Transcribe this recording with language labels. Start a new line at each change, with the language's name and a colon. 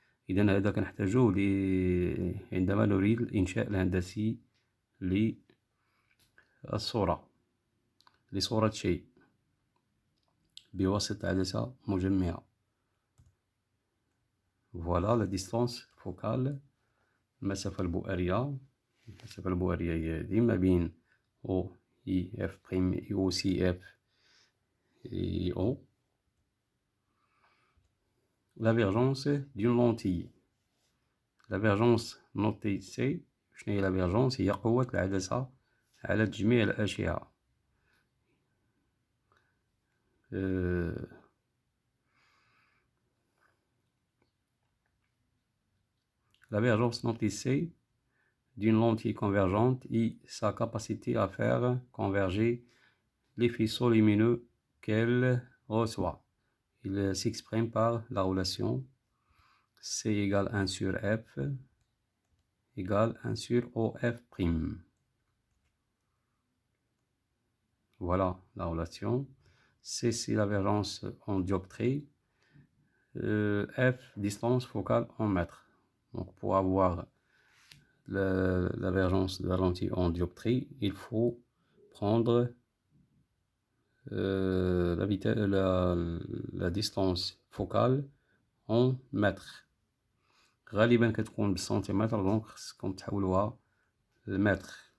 Arabic: إذن هذا كنحتاجوه عندما نريد الإنشاء الهندسي لصورة شيء بواسطة عدسة مجمعة. فوالا لا ديستانس فوكال، المسافة البؤرية هي هادي ما بين أو إي إف بريم إي أو سي إف إي أو.
French: L'avergence d'une lentille. L'avergence notée C.
Arabic: شنو هي l'avergence؟ هي قوة العدسة على تجميع الأشعة.
French: L'avergence notée C d'une lentille convergente et sa capacité à faire converger les faisceaux lumineux qu'elle reçoit. Il s'exprime par la relation C égale 1 sur F égale 1 sur OF'. Voilà la relation. C, c'est l'avergence en dioptrie. F, distance focale en mètres. Donc, pour avoir l'avergence de la lentille en dioptrie, il faut prendre la distance focale en mètres.
Arabic: غالبا كتكون بالسنتيمتر، دونك خصكم تحولوها للمتر.